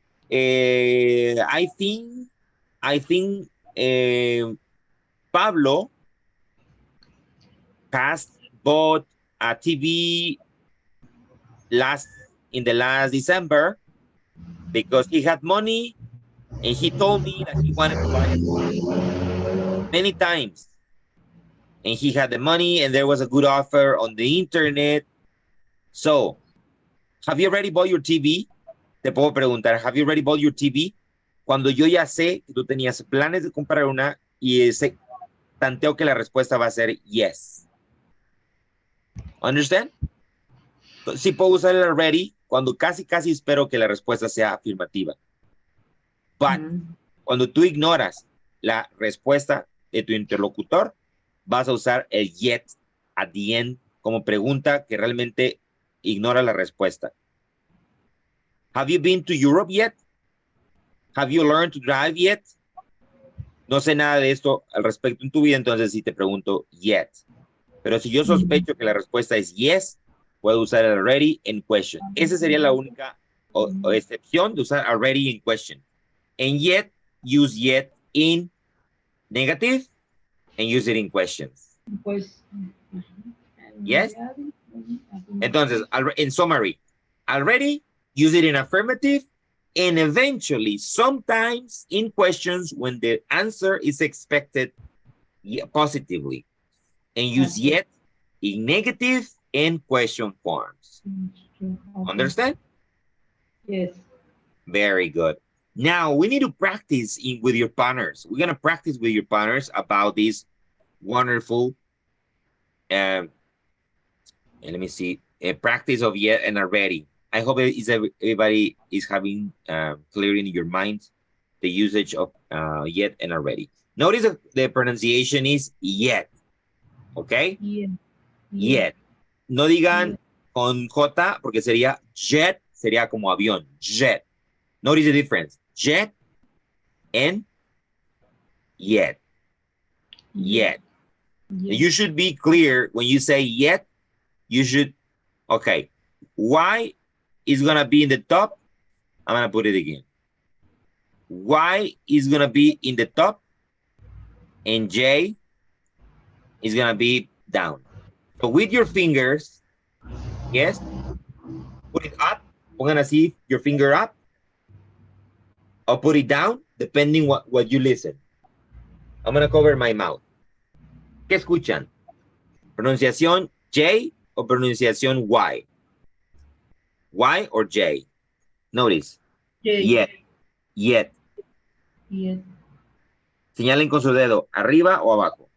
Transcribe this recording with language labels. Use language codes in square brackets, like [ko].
[en] I think Pablo has bought a TV in the last December because he had money and he told me that he wanted to buy it many times. And he had the money and there was a good offer on the internet. So, have you already bought your TV? [es] Te puedo preguntar, [en] have you already bought your TV? [es] Cuando yo ya sé que tú tenías planes de comprar una y tanteo que la respuesta va a ser yes. Understand? Sí puedo usar el already cuando casi espero que la respuesta sea afirmativa. But cuando tú ignoras la respuesta de tu interlocutor, vas a usar el yet [en] at the end [es] como pregunta que realmente ignora la respuesta. [en] Have you been to Europe yet? Have you learned to drive yet? [es] No sé nada de esto al respecto en tu vida, entonces sí te pregunto yet. Pero si yo sospecho que la respuesta es yes, puedo usar el already in question. Esa sería la única o excepción de usar already in question. [en] And yet, use yet in negative and use it in questions. [es] Pues, [en] Yes? Entonces, in summary, already, use it in affirmative, and eventually, sometimes in questions when the answer is expected positively, and use yet in negative and question forms. Understand? Yes. Very good. Now, we need to practice with your partners. We're going to practice with your partners about this wonderful, and let me see, a practice of yet and already. I hope everybody is having clear in your mind the usage of yet and already. Notice that the pronunciation is yet, okay? Yeah. Yet. [es] No digan con J porque sería jet, sería como avión, jet. [en] Notice the difference, jet and yet. Yet. You should be clear when you say yet, you should, okay, Y is going to be in the top. I'm going to put it again. Y is going to be in the top and J is going to be down. So with your fingers, yes, put it up. We're going to see your finger up or put it down, depending what you listen. I'm going to cover my mouth. [es] ¿Qué escuchan? ¿Pronunciación J o pronunciación Y? [en] Y or J? Notice. Yet. Yet. Yes. [es] Señalen con su dedo, arriba o abajo.